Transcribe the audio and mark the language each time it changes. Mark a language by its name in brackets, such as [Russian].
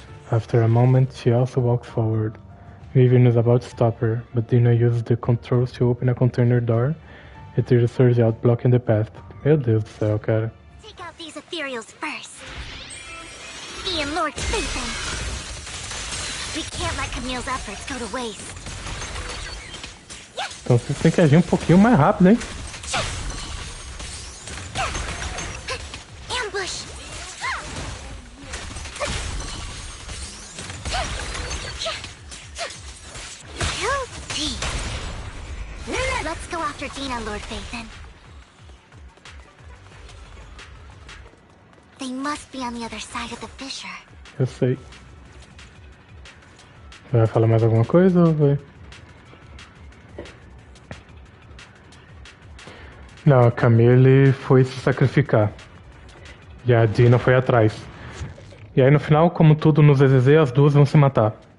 [English] After a moment, she also walks forward. Vivian is about to stop her, but Dina uses the controls to open a container door [Portuguese] e tira o [English] surge out, blocking the path. [Portuguese] Meu Deus do céu, cara. [English] Take out these ethereals first. Ian, Lord Phaethon. We can't let Camille's efforts go to waste. [Portuguese] Então vocês têm que agir um pouquinho mais rápido, hein? [English] Ambush! Guilty! Let's go after Dina, Lord Phaethon. They must be on the other side of the fissure. [Portuguese] Eu sei. Você vai falar mais alguma coisa ou vai? Não, a Camille foi se sacrificar. E a Dina foi atrás. E aí no final, como tudo no ZZZ, as duas vão se matar.